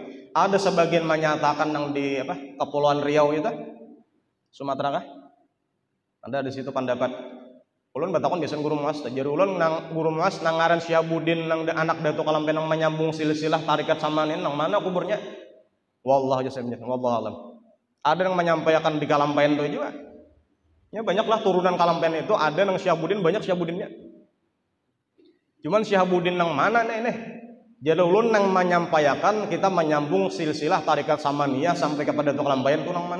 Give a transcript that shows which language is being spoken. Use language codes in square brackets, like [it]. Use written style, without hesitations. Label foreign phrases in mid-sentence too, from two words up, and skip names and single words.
[bjn] Ada sebagian menyatakan nang di Kepulauan Riau itu Sumatera kah? Ada di situ pendapat. Ulun batakon biasa guru muas, jadi ulun nang guru muas nang ngaran Syihabuddin nang anak Datuk Kalampayan nang menyambung silsilah tarikat samanin nang mana kuburnya? [ar] والله جزاك الله والله أعلم. [bjn] Ada yang menyampaikan di Kalampayan itu juga. Ya banyaklah turunan Kalampayan itu ada nang Syihabuddin banyak Syihabuddinnya. Cuman Syihabuddin nang mana nih? Jadi ulun nang menyampaikan kita menyambung silsilah tarikat samaniyah sampai kepada Datuk Kalampayan itu nang mana?